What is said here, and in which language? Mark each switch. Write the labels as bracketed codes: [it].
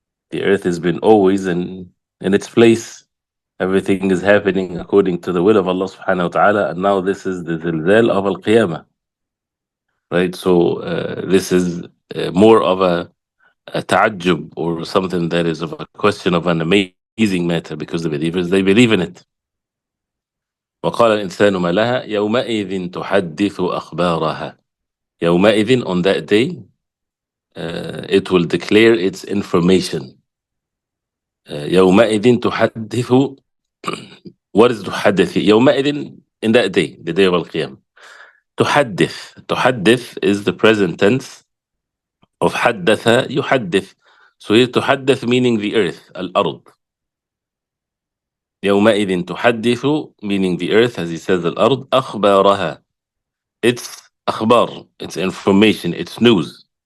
[en] The earth has been always in its place, everything is happening according to the will of Allah subhanahu wa ta'ala, and now this is the zilzal of al-qiyamah, right? So this is more of a ta'ajjub, or something that is of a question of an amazing matter, because the believers, they believe in it. [ar] وقال الإنسان ما لها يومئذ تحدث أخبارها. [en] يومئذ, on that day, it will declare its information. يومئذ تحدث, what is تحدث? يومئذ, in that day, the day of Al-Qiyamah. تحدث is the present tense of [ar] حدث يحدث. [en] So here تحدث meaning the earth, الأرض. [ar] يومئذ تحدث [en] meaning the earth, as he says الأرض, أخبارها, it's أخبار, it's information, it's news.